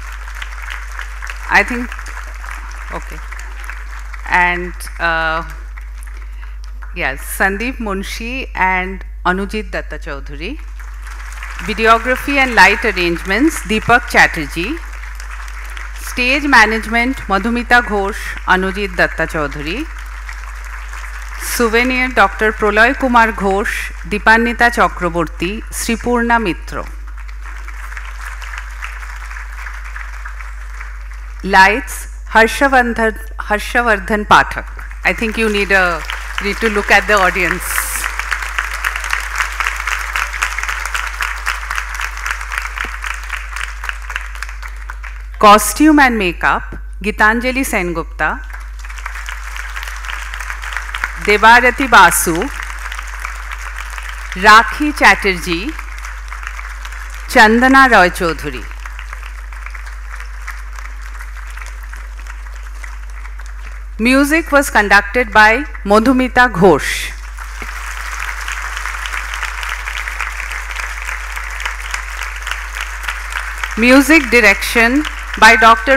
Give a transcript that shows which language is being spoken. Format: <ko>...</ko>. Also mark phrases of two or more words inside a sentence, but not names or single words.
<en>I think, okay. And yes, Sandeep Munshi and Anujit Datta Chaudhuri. Videography and light arrangements, Deepak Chatterjee. Stage management, Madhumita Ghosh, Anujit Datta Chaudhuri. Souvenir, Dr. Proloy Kumar Ghosh, Dipannita Chakraborty, Sripurna Mitro. Lights, Harshavardhan Pathak. I think you need to look at the audience. Costume and makeup, Gitanjali Sengupta, Debarati Basu, Rakhi Chatterjee, Chandana Roy Chaudhuri. Music was conducted by Madhumita Ghosh. Music direction by Dr.</en>